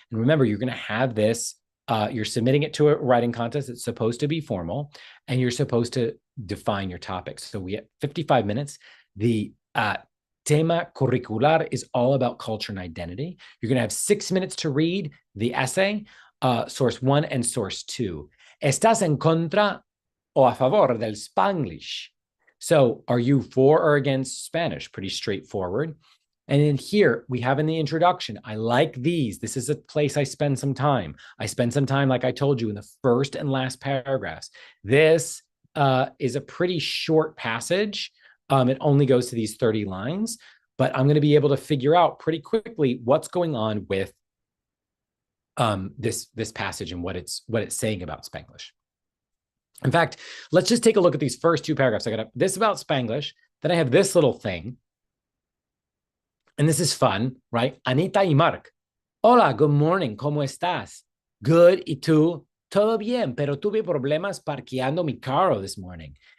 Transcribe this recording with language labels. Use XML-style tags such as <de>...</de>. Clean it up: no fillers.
<en>And remember, you're going to have this, you're submitting it to a writing contest. It's supposed to be formal, and you're supposed to define your topics. So we have 55 minutes. The</en> <es>tema curricular</es> <en>is all about culture and identity. You're going to have 6 minutes to read the essay, source 1 and source 2.</en> <es>¿Estás en contra o a favor del Spanglish?</es> <en>So are you for or against Spanish? Pretty straightforward. And in here, we have in the introduction, I like these. This is a place I spend some time. I spend some time, like I told you, in the first and last paragraphs. This is a pretty short passage. It only goes to these 30 lines, but I'm going to be able to figure out pretty quickly what's going on with this passage and what it's saying about Spanglish. In fact, let's just take a look at these first 2 paragraphs. I got this about Spanglish, then I have this little thing, and this is fun, right?</en> <es>Anita y Mark. Hola,</es> <en>good morning,</en> <es>¿cómo estás?</es> <en>Good,</en> <es>¿y tú? Todo bien, pero tuve problemas parqueando mi carro</es> <en>this morning.</en>